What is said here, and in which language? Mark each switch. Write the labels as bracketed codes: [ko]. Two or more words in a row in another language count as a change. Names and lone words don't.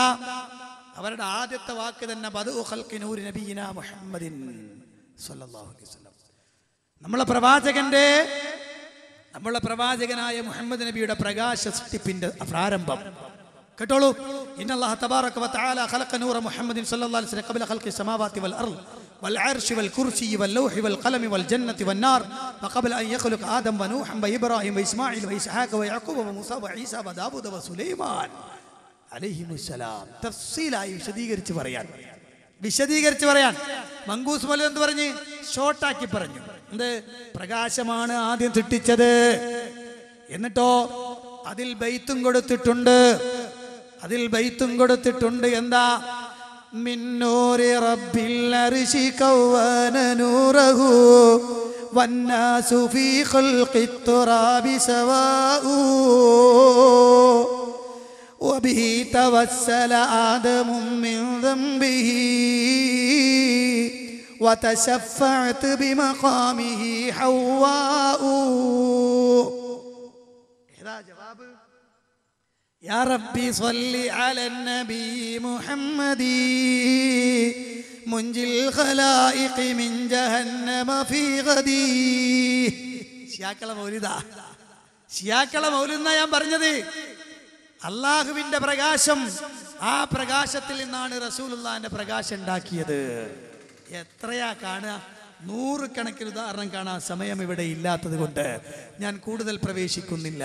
[ml] അവരുടെ ആദ്യത്തെ വാക്ക് തന്നെ [ar] بدء خلق نور نبينا محمد صلى الله عليه وسلم. [ml] നമ്മളെ പ്രവാചകനായ മുഹമ്മദ് നബിയുടെ പ്രകാശ സൃഷ്ടിപ്പിന്റെ പ്രാരംഭം കേട്ടോളൂ. [ar] إن الله تبارك وتعالى خلق نور محمد صلى الله عليه وسلم قبل خلق السماوات والأرض والعرش والكرسي واللوح والقلم والجنة والنار وقبل أن يخلق آدم ونوحا وإبراهيم وإسماعيل وإسحاق ويعقوب وموسى وعيسى وداود وسليمان عليهم السلام. [ml] തഫ്സീലായി വിശദീകരിച്ച് പറയാൻ മങ്കൂസ് മൗലിദ് എന്ത് പറഞ്ഞ്? ഷോർട്ടാക്കി പറഞ്ഞു. എന്ത്? പ്രകാശമാണ് ആദ്യം സൃഷ്ടിച്ചത്. എന്നിട്ടോ അതിൽ ബൈത്തും കൊടുത്തിട്ടുണ്ട്. എന്താ? [ar] من نور رب العرش كون نوره والناس في خلق التراب سواء وبه توسل آدم من ذنبه وتشفعت بمقامه حواء. هذا جواب يا ربي صل على النبي محمد منجي الخلائق من جهنم في غدي. [ml] ശിയാക്കളെ മൗലിദാ, ശിയാക്കളെ മൗലിദ് എന്നാ ഞാൻ പറഞ്ഞത്. അള്ളാഹുവിന്റെ പ്രകാശം, ആ പ്രകാശത്തിൽ നിന്നാണ് റസൂലുള്ളാഹിന്റെ പ്രകാശം ഉണ്ടാക്കിയത്. എത്രയാ കാണുക, നൂറുകണക്കിന് ഉദാഹരണം കാണാൻ സമയം ഇവിടെ ഇല്ലാത്തത് കൊണ്ട് ഞാൻ കൂടുതൽ പ്രവേശിക്കുന്നില്ല.